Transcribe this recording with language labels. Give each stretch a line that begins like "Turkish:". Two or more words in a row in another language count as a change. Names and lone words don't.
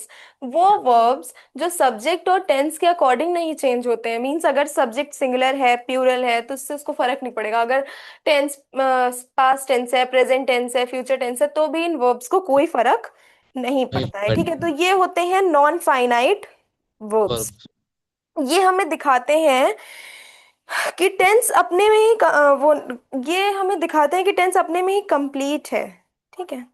Hindi: वो verbs जो subject और tense के according नहीं change होते हैं। मीन्स अगर
English: subject singular
Hindi: है प्यूरल है तो इससे उसको फर्क नहीं पड़ेगा। अगर
English: tense past tense
Hindi: है,
English: present tense
Hindi: है,
English: future tense
Hindi: है तो भी इन verbs को कोई फर्क नहीं पड़ता है। ठीक है। तो ये होते हैं
English: non-finite verbs।
Hindi: वर्ब। ये हमें दिखाते हैं कि टेंस अपने में ही वो ये हमें दिखाते हैं कि टेंस अपने में ही कंप्लीट है। ठीक है।